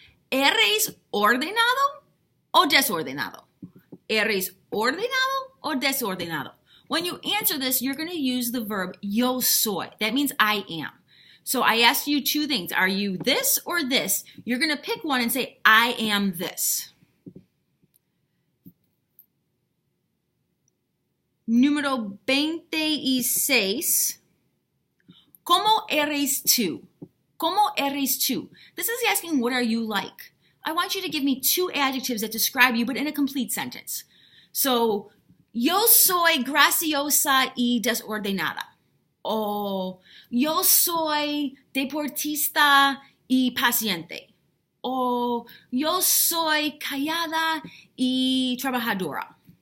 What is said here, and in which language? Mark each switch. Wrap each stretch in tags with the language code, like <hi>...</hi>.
<es>¿Eres ordenado o desordenado? ¿Eres ordenado o desordenado?</es> <en>When you answer this, you're going to use the verb</en> <es>yo soy.</es> <en>That means I am. So I asked you two things. Are you this or this? You're going to pick one and say, I am this.</en> <es>Número 26. ¿Cómo eres tú? ¿Cómo eres tú?</es> <en>This is asking, what are you like? I want you to give me two adjectives that describe you, but in a complete sentence.</en> <es>So, yo soy graciosa y desordenada. O yo soy deportista y paciente. O yo soy callada y trabajadora.</es>